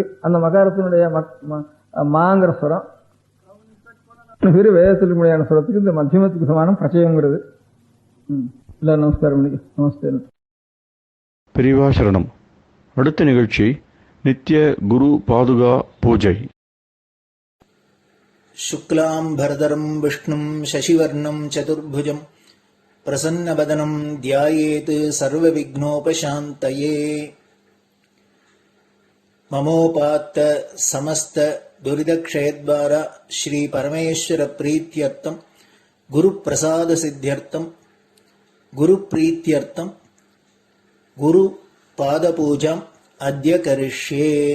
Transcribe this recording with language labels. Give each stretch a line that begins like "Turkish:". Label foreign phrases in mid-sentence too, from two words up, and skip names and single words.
Tamil: அந்த மகாரத்தினுடைய மாங்கிற ஸ்வரம் பேரு வேதத்தில் முடியான ஸ்வரத்துக்கு இந்த மத்தியமத்துக்கு சமானம் பிரச்சயங்கிறது. எல்லாரும் நமஸ்காரம் பண்ணிக்க. நமஸ்தே. பெரியவாசரணம். அடுத்த நிகழ்ச்சி நித்திய குரு பாதுகா பூஜை.
Sanskrit: शुक्लाम्बरधरं विष्णुं शशिवर्णं चतुर्भुजं प्रसन्नवदनं ध्यायेत् सर्वविघ्नोपशान्तये। ममोपात्त समस्त दुरितक्षयद्वारा श्री परमेश्वर प्रीत्यर्थं गुरुप्रसाद सिद्ध्यर्थं गुरुप्रीत्यर्थं गुरुपादपूजाम् अद्य करिष्ये।